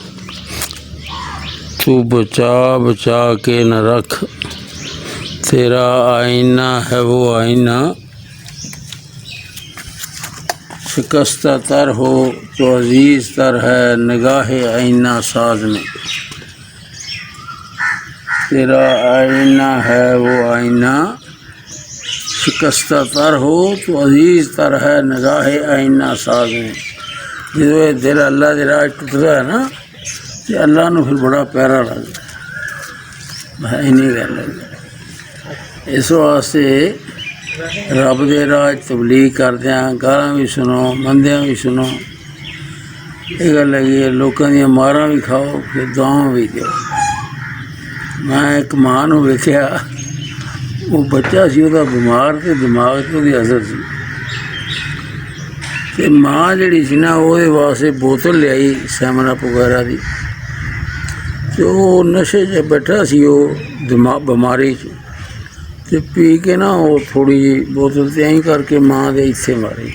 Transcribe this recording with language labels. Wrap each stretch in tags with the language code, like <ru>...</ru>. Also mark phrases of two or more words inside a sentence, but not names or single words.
<ur>تو بچا بچا کے نہ رکھ، تیرا آئینہ ہے وہ آئینہ، شکستہ تر ہو تو عزیز تر ہے نگاہ آئینہ ساز میں، تیرا آئینہ ہے وہ آئینہ، شکستہ تر ہو تو عزیز تر ہے نگاہ آئینہ ساز میں۔</ur> <pa>جدو دل اللہ دے راہ ٹوٹتا ہے نا تو اللہ نو پھر بڑا پیارا لگتا ہے، نہیں گل ہے۔ اس واسطے رب دے راہ تبلیغ کردیاں گالاں بھی سنو، مندیاں بھی سنو، یہ گل لگی ہے لوکاں دیاں ماراں بھی کھاؤ، پھر دعاواں بھی دیو۔ میں ایک ماں نو ویکھیا، وہ بچہ سی وہ بیمار تے دماغ تے دی اثر سی، ਤੇ ਮਾਂ ਜਿਹੜੀ ਸੀ ਨਾ ਉਹਦੇ ਵਾਸਤੇ ਬੋਤਲ ਲਿਆਈ ਸੈਵਨ ਅਪ ਵਗੈਰਾ ਦੀ, ਤੇ ਉਹ ਨਸ਼ੇ 'ਚ ਬੈਠਾ ਸੀ, ਉਹ ਬਿਮਾਰੀ 'ਚ, ਤੇ ਪੀ ਕੇ ਨਾ ਉਹ ਥੋੜ੍ਹੀ ਜਿਹੀ ਬੋਤਲ ਤੇ ਐਂ ਕਰਕੇ ਮਾਂ ਦੇ ਇੱਥੇ ਮਾਰੀ।</pa>